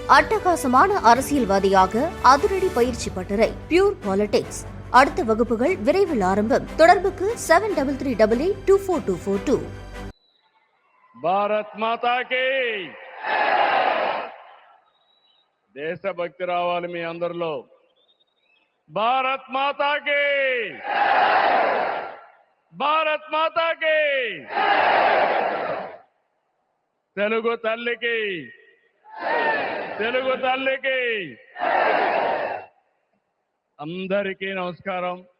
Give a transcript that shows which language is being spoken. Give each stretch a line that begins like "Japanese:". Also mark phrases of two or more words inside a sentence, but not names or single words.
Tamil: அட்டகாசமான அரசியல்வாதியாக அதிரடி பயிற்சி பட்டறை பியூர் பாலிடிக்ஸ். அடுத்த வகுப்புகள் விரைவில் ஆரம்பம். தொடர்புக்கு 7388242442.
Telugu: భారత్ మాతాకి దేశభక్తి రావాలి మీ అందరిలో. భారత్ మాతాకి భారత్ మాతాకి తెలుగు తల్లికి తెలుగు తల్లికి అందరికీ నమస్కారం.